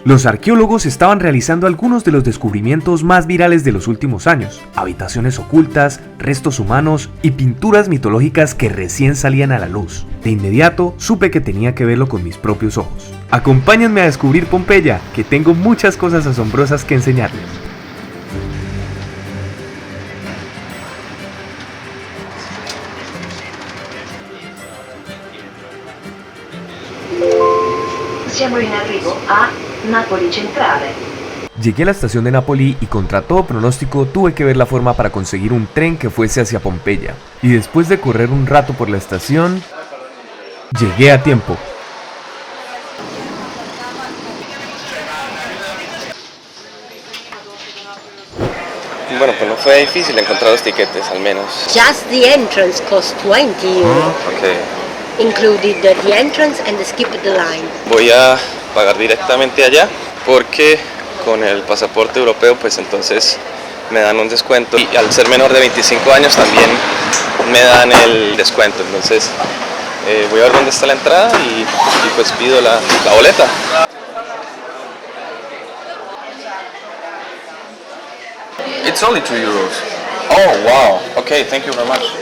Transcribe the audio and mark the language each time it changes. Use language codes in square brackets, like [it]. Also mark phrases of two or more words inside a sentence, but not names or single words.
[es] Los arqueólogos estaban realizando algunos de los descubrimientos más virales de los últimos años: habitaciones ocultas, restos humanos y pinturas mitológicas que recién salían a la luz. De inmediato supe que tenía que verlo con mis propios ojos. Acompáñenme a descubrir Pompeya, que tengo muchas cosas asombrosas que enseñarles. [it] Siamo in arrivo a Napoli Centrale. [es] Llegué a la estación de Nápoli y contra todo pronóstico tuve que ver la forma para conseguir un tren que fuese hacia Pompeya. Y después de correr un rato por la estación, llegué a tiempo. Bueno, pues no fue difícil encontrar los tiquetes, al menos. [en] Just the entrance cost 20 euro. Ok. Included the entrance and the skip the line. [es] Voy a pagar directamente allá porque con el pasaporte europeo pues entonces me dan un descuento y al ser menor de 25 años también me dan el descuento. Entonces voy a ver dónde está la entrada y pues pido la boleta. [en] It's only 2 euros. Oh wow, okay, thank you very much.